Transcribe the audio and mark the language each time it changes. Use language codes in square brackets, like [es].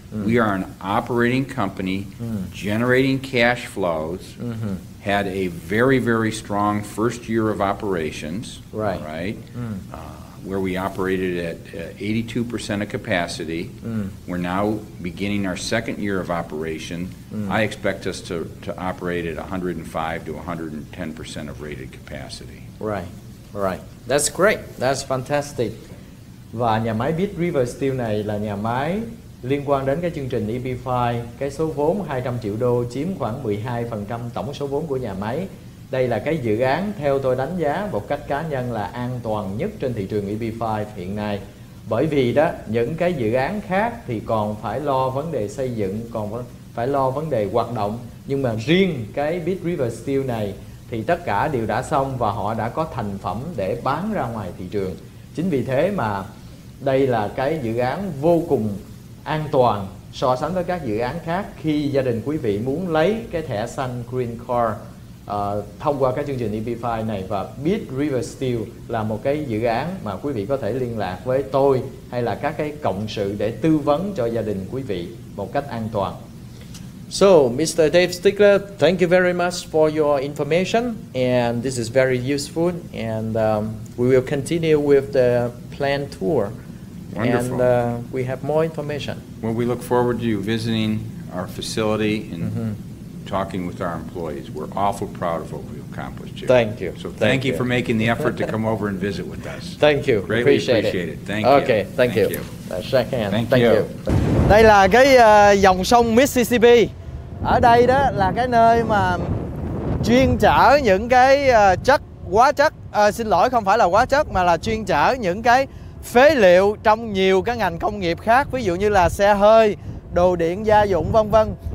[en] We are an operating company generating cash flows, had a very, very strong first year of operations, all right? where we operated at 82% of capacity. We're now beginning our second year of operation. I expect us to operate at 105 to 110% of rated capacity. Right, right. That's great. That's fantastic. [vi] Và nhà máy Beat River Steel này là nhà máy liên quan đến cái chương trình EB5. Cái số vốn 200 triệu đô chiếm khoảng 12% tổng số vốn của nhà máy. Đây là cái dự án theo tôi đánh giá một cách cá nhân là an toàn nhất trên thị trường EB5 hiện nay. Bởi vì đó, những cái dự án khác thì còn phải lo vấn đề xây dựng, còn phải lo vấn đề hoạt động. Nhưng mà riêng cái Beat River Steel này thì tất cả đều đã xong và họ đã có thành phẩm để bán ra ngoài thị trường. Chính vì thế mà đây là cái dự án vô cùng an toàn so sánh với các dự án khác khi gia đình quý vị muốn lấy cái thẻ xanh Green Card thông qua cái chương trình EB5 này. Và Beat River Steel là một cái dự án mà quý vị có thể liên lạc với tôi hay là các cái cộng sự để tư vấn cho gia đình quý vị một cách an toàn. [en] So, Mr. Dave Stickler, thank you very much for your information, and this is very useful, and we will continue with the planned tour. Wonderful. And we have more information. Well, we look forward to you visiting our facility and talking with our employees. We're awful proud of what we've accomplished here. Thank you. So thank you for making the effort to come over and visit with us. Thank you. Greatly appreciate it. Thank you. Okay, thank you. Shake hand. Thank you. [vi] Đây là cái dòng sông Mississippi. Ở đây đó là cái nơi mà chuyên chở những cái hóa chất, xin lỗi không phải là hóa chất mà là chuyên chở những cái phế liệu trong nhiều cái ngành công nghiệp khác, ví dụ như là xe hơi, đồ điện gia dụng vân vân.